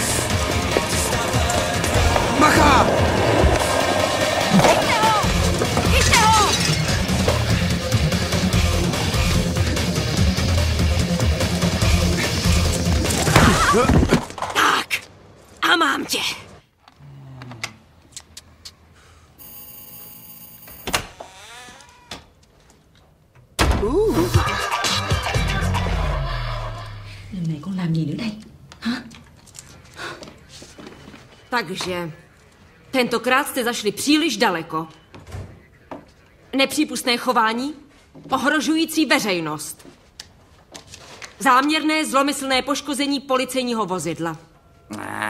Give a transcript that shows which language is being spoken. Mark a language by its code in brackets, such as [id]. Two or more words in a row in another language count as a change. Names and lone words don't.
[cs] Bacha! Chyťte ho! Chyťte ho! Tak, a mám tě. [vi] Lần này con làm gì nữa đây? Hả? [cs] Takže, tentokrát jste zašli příliš daleko. Nepřípustné chování, ohrožující veřejnost. Záměrné zlomyslné poškození policejního vozidla.